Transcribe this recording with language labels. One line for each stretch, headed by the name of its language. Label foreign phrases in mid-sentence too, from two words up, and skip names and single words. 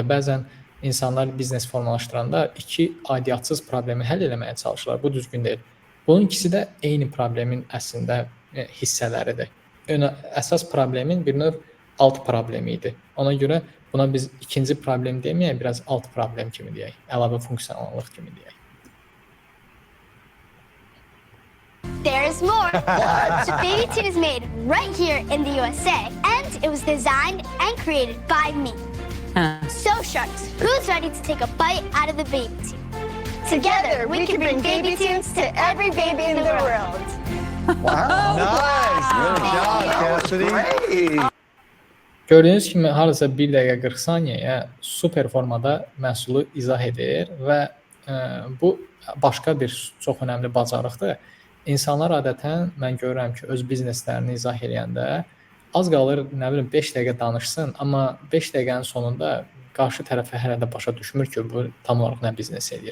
Azerbaijani: Bəzən insanlar biznes formalaşdıranda iki aidiyyətsiz problemi həll etməyə çalışırlar. Bu düzgün deyil. Bunun ikisi də eyni problemin əslində hissələridir. Əsas problemin bir növ alt problemi idi. Ona görə buna biz ikinci problem deməyək, biraz alt problem kimi deyək, əlavə funksionallıq kimi deyək.
English: There's more. So Baby Tune is made right here in the USA, and it was designed and created by me. So sharks, who's ready to take a bite out of the Baby Tune? Together, we can bring Baby Tunes to every baby in the world. Nice. Good job, Cassidy.
Azerbaijani: Gördüyünüz kimi hardasa 1 dəqiqə 40 saniyəyə super formada məhsulu izah edir və bu başqa bir çox önəmli bacarıqdır. İnsanlar adətən mən görürəm ki, öz bizneslərini izah edəndə az qalır, nə bilim 5 dəqiqə danışsın, amma 5 dəqiqənin sonunda qarşı tərəfə hələ də başa düşmür ki, bu tam olaraq nə biznes edir.